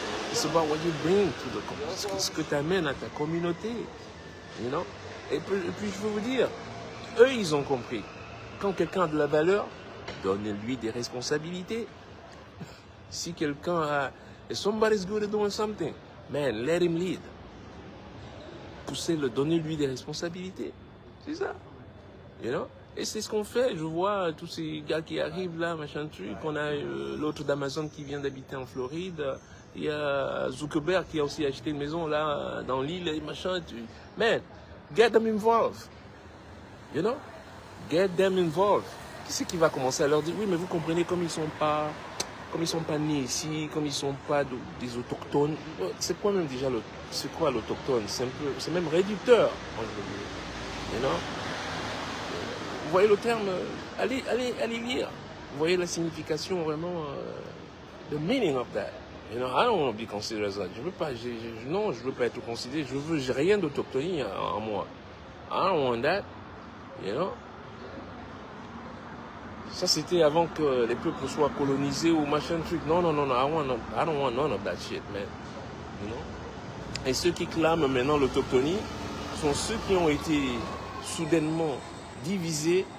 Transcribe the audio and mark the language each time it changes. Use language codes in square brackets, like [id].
[en] It's about what you bring to the community. [fr] Ce que tu amènes à ta communauté. You know? Et puis, je veux vous dire, eux, ils ont compris. Quand quelqu'un a de la valeur, donnez-lui des responsabilités. Si quelqu'un a... [en] If somebody's good at doing something, man, let him lead. [fr] Poussez-le, donnez-lui des responsabilités. C'est ça. You know? Et c'est ce qu'on fait. Je vois tous ces gars qui arrivent là, machin truc. On a l'autre d'Amazon qui vient d'habiter en Floride. Il y a Zuckerberg qui a aussi acheté une maison là, dans l'île, et machin. [en] Man, get them involved. You know? Get them involved. [fr] Qui c'est qui va commencer à leur dire, oui, mais vous comprenez, comme ils sont pas nés ici, comme ils sont pas des autochtones. C'est quoi même déjà c'est quoi l'autochtone? C'est même réducteur. You know? Vous voyez le terme, allez lire. Vous voyez la signification vraiment, the meaning of that. [en] You know, I don't want to be considered as that. [fr] Je veux pas être considéré. J'ai rien d'autochtonie en moi. I don't want that. You know? Ça, c'était avant que les peuples soient colonisés ou machin truc. Non. [en] I don't want none of that shit, man. You know? [fr] Et ceux qui clament maintenant l'autochtonie sont ceux qui ont été soudainement divisés.